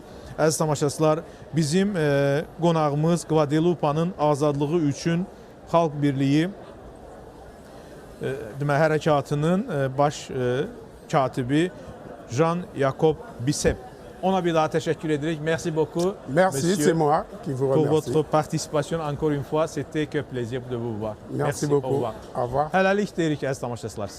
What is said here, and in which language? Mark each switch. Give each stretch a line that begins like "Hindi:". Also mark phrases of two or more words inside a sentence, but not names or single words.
Azerbaijani: Əziz tamaşaçılar, bizim qonağımız Qvadelupanın azadlığı üçün Xalq Birliyi hərəkatının baş katibi Jean-Jacob Bisev. Ona bir daha təşəkkür edirik.
French: Merci beaucoup. Merci, c'est moi qui vous remercie. Pour votre participation encore une fois, c'était que plaisir de vous voir. Merci beaucoup. Au revoir. Au revoir.
Azerbaijani: Hələlik deyirik əziz tamaşaçılar.